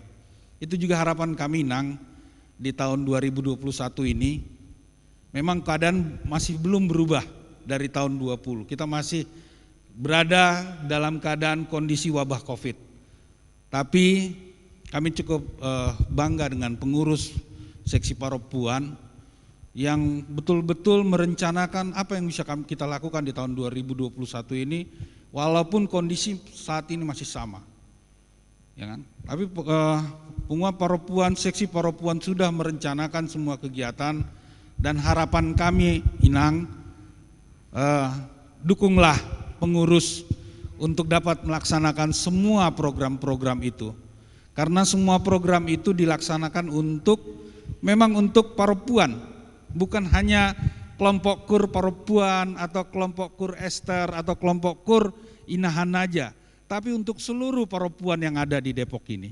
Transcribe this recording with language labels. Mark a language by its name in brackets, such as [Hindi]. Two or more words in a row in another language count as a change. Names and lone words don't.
[Indonesian] Itu juga harapan kami nang di tahun 2021 ini. Memang keadaan masih belum berubah dari tahun 20. Kita masih berada dalam keadaan kondisi wabah Covid. Tapi kami cukup bangga dengan pengurus seksi paropuan yang betul-betul merencanakan apa yang bisa kita lakukan di tahun 2021 ini, walaupun kondisi saat ini masih sama, ya kan? Tapi [Batak Toba] punguan paropuan, [Indonesian] seksi paropuan sudah merencanakan semua kegiatan, dan harapan kami inang dukunglah pengurus untuk dapat melaksanakan semua program-program itu, karena semua program itu dilaksanakan memang untuk paropuan, bukan hanya kelompok kur paropuan atau kelompok kur Ester atau kelompok kur Inahan aja, tapi untuk seluruh paropuan yang ada di Depok ini.